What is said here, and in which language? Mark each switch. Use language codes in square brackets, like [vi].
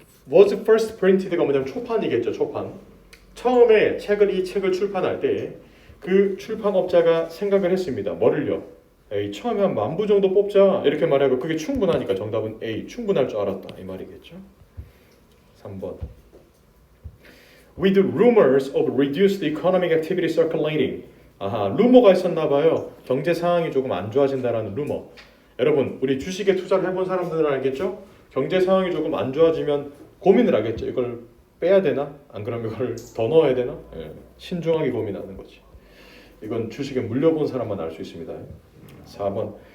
[en] Was first printed [ko] 가 뭐냐면 초판이겠죠. 초판. 처음에 이 책을 출판할 때 그 출판업자가 생각을 했습니다. 뭐를요? A, 처음에 한 10,000부 정도 뽑자 이렇게 말하고 그게 충분하니까 정답은 A, 충분할 줄 알았다 이 말이겠죠. 3번. [en] With rumors of reduced economic activity circulating. [ko] 아하, 루머가 있었나 봐요. 경제 상황이 조금 안 좋아진다라는 루머. 여러분, 우리 주식에 투자를 해본 사람들은 알겠죠? 경제 상황이 조금 안 좋아지면 고민을 하겠죠. 이걸 빼야 되나? 안 그러면 이걸 더 넣어야 되나? 예, 신중하게 고민하는 거지. 이건 주식에 물려본 사람만 알 수 있습니다. 4번.